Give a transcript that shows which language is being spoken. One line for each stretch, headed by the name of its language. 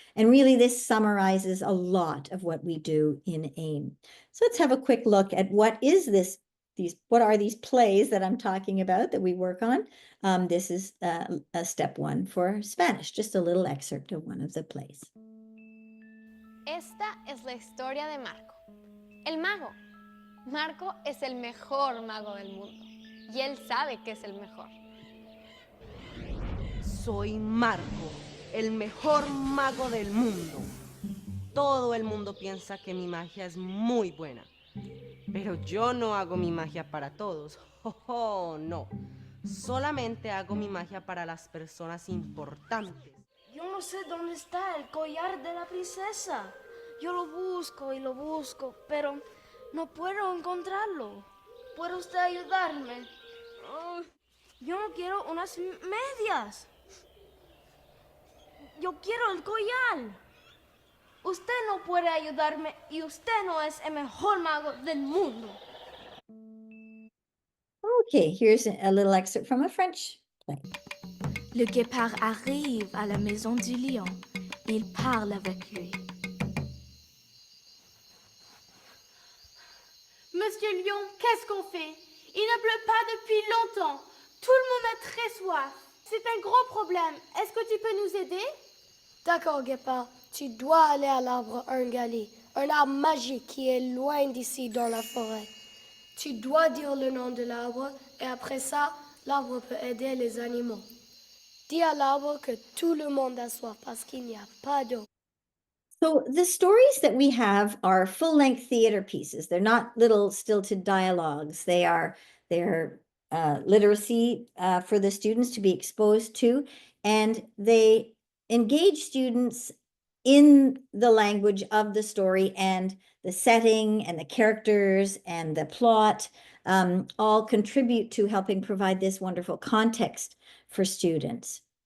English: And really, this summarizes a lot of what we do in AIM. So let's have a quick look at what are these plays that I'm talking about that we work on. This is a step one for Spanish, just a little excerpt of one of the plays.
Spanish: Esta es la historia de Marco, el mago. Marco es el mejor mago del mundo y él sabe que es el mejor. Soy Marco, el mejor mago del mundo. Todo el mundo piensa que mi magia es muy buena. Pero yo no hago mi magia para todos. Oh, no. Solamente hago mi magia para las personas importantes. Yo no sé dónde está el collar de la princesa. Yo lo busco y lo busco, pero no puedo encontrarlo. ¿Puede usted ayudarme? Yo no quiero unas medias. Yo quiero el collar. Usted no puede ayudarme y usted no es el mejor mago del mundo.
English: Okay, here's a little excerpt from a French play.
French: Le guépard arrive à la maison du lion. Il parle avec lui. Monsieur Lion, qu'est-ce qu'on fait? Il ne pleut pas depuis longtemps. Tout le monde a très soif. C'est un gros problème. Est-ce que tu peux nous aider? D'accord, guépard. Tu dois aller à l'arbre Ungali, un arbre magique qui est loin d'ici dans la forêt. Tu dois dire le nom de l'arbre et après ça, l'arbre peut aider les animaux. Dis à l'arbre que tout le monde a soif parce qu'il n'y a pas d'eau.
English: So the stories that we have are full-length theater pieces. They're not little stilted dialogues. They're literacy for the students to be exposed to, and they engage students in the language of the story, and the setting and the characters and the plot all contribute to helping provide this wonderful context for students.